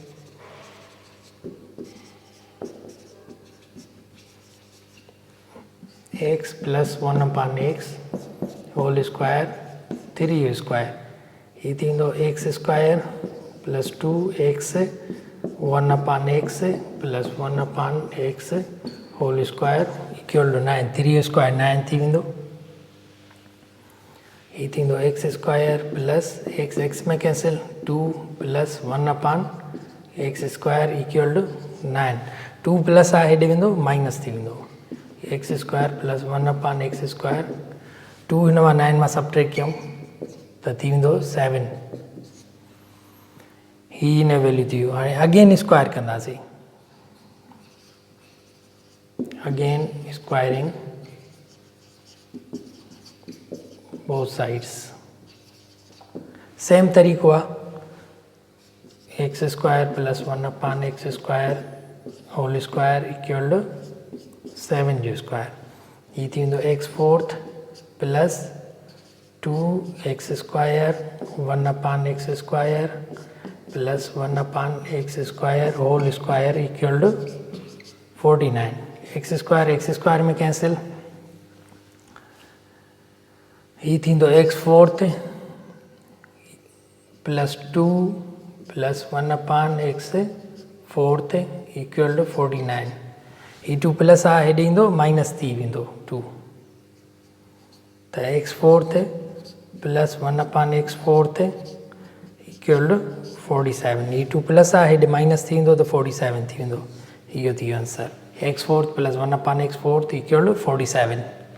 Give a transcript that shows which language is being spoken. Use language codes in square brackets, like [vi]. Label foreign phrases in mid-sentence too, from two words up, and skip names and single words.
[en] x plus 1 upon x whole square 3 square, [sd] ये थींदो [en] x square plus 2x 1 upon x plus 1 upon x whole square equal to 9, 3 square 9 [sd] थी वेंदो। ये थींदो [en] x square plus x में cancel 2 plus 1 upon x square equal to 9, 2 plus [sd] आहे, हेॾे वेंदो माइनस थी वेंदो, [en] x square plus 1 upon x square, [sd] 2 हिन मां 9 मां सबट्रैक्ट कयूं त थी वेंदो 7, ही हिन वैल्यू थी वियो। हाणे [en] again square [sd] कंदासीं, [en] again squaring both sides, same [sd] तरीक़ो आहे, [en] x square plus 1 upon x square whole square equal to 7 जो square, [sd] ये थी वेंदो [en] x fourth plus 2x square 1 upon x square plus 1 upon x square whole square equal to 49, x square में cancel, [sd] ही थींदो [en] x fourth plus 2 plus 1 upon x fourth equal to 49, ही 2 plus [sd] आहे, हेॾे ईंदो माइनस थी वेंदो 2, [en] त x fourth plus 1 upon x fourth equal to 47, ही 2 plus [sd] आहे, हेॾे माइनस थी वेंदो त 47 थी वेंदो, इहो थी वियो [en] answer, x fourth plus 1 upon x fourth equal to 47.